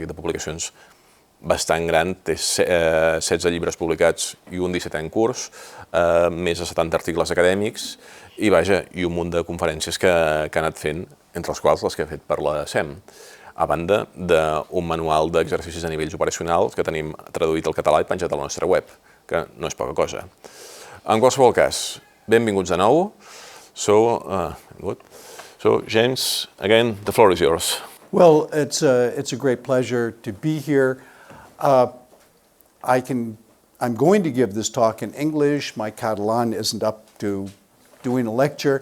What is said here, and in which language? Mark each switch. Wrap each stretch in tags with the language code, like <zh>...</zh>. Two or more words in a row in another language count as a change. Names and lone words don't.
<ca>de publicacions bastant gran, té 16 llibres publicats i un 17è en curs, més de 70 articles acadèmics i un munt de conferències que ha anat fent, entre les quals les que ha fet per la SEM, a banda d'un manual d'exercicis a nivells operacionals que tenim traduït al català i penjat a la nostra web, que no és poca cosa. En qualsevol cas, benvinguts de nou.</ca> <en>So, James, again, the floor is yours. Well, it's a great pleasure to be here. I'm going to give this talk in English. My Catalan isn't up to doing a lecture.</en>